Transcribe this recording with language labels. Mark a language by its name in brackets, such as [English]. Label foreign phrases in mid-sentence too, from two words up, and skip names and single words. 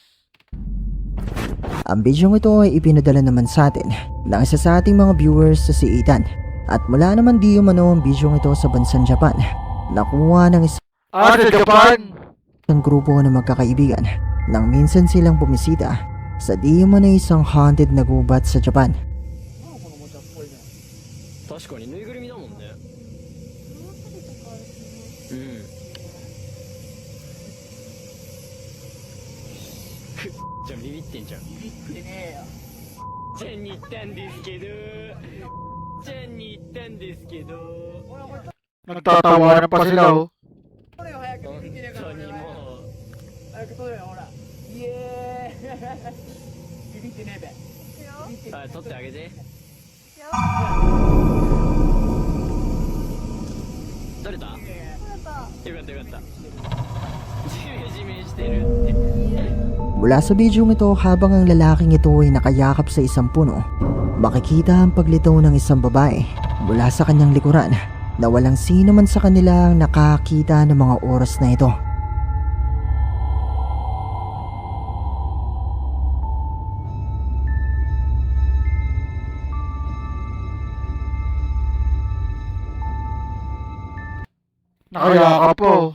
[Filipino] Ang bidyong ito ay ipinadala naman sa atin ng isa sa ating mga viewers sa si Ethan. At mula naman di umano ang bidyong ito sa bansang Japan. Nakuha ng Sa Japan! isang grupo ng magkakaibigan nang minsan silang bumisita sa di umano isang haunted na gubat sa Japan. [Japanese] 確かにぬいぐるみだもんね。うん。じゃあビビってんじゃん。ビビってねえよ。チェンに行ったんですけど。チェンに行ったんですけど。 [Filipino] Nagtatawanan pa sila oh. [Japanese] 本当にもう。早く撮れよほらイエーイビビってねえべビビってねあ、取ってあげて。取れた？よかったよかった。ジメジメしてるって。 [Filipino] Mula sa bidyong ito, habang ang lalaking ito ay nakayakap sa isang puno, makikita ang paglitaw ng isang babae mula sa kanyang likuran na walang sino man sa kanila ang nakakita ng mga oras na ito. Nakayakap po.